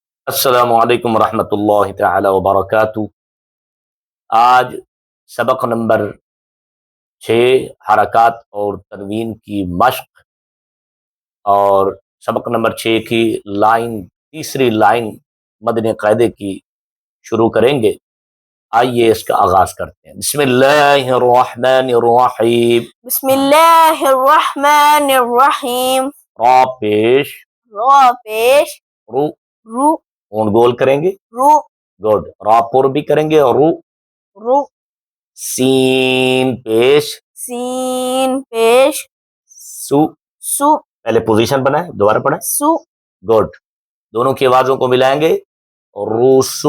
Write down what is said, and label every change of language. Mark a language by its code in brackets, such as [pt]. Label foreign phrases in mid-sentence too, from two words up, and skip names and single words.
[ur] السلام علیکم ورحمۃ اللہ تعالی وبرکاتہ۔ آج سبق نمبر 6 حرکات اور تنوین کی مشق، اور سبق نمبر 6 کی تیسری لائن مدنی قاعدے کی شروع کریں گے۔ آئیے اس کا آغاز کرتے ہیں۔ [ar] بسم اللہ الرحمن الرحیم۔ بسم اللہ الرحمن الرحیم۔ [ur] را پیش، را پیش، [ar] رو، رو، [ur] اون گول کریں گے، [ar] رو، [ur] گڈ، را پر بھی کریں گے، اور رو، [ar] رو، [ur] سین پیش، سین پیش، [ar] سو، سو، [ur] پہلے پوزیشن بنائیں، دوبارہ پڑھیں، [ar] سو، [ur] گڈ، دونوں کی آوازوں کو ملائیں گے، روسو،